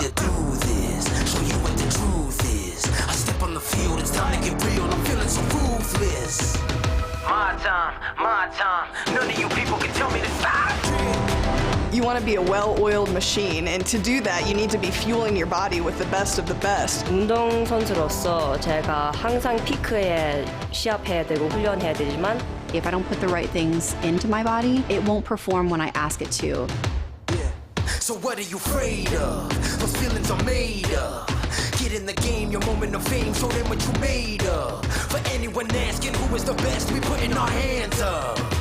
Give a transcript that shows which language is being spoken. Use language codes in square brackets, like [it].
[en] Ready to do this, show you what the truth is. I step on the field, it's time to get real. I'm feeling so ruthless. My time. None of you people can tell me to stop. You want to be a well-oiled machine, and to do that, you need to be fueling your body with the best of the best. [ko] 운동선수로서 제가 항상 피크에 시합해야 되고 훈련해야 되지만 [en] if I don't put the right things into my body, it won't perform when I ask it to. Yeah. So what are you afraid of? Those feelings are made up. Get in the game, your moment of fame, show them what you made of. For anyone asking who is the best, we putting our hands up.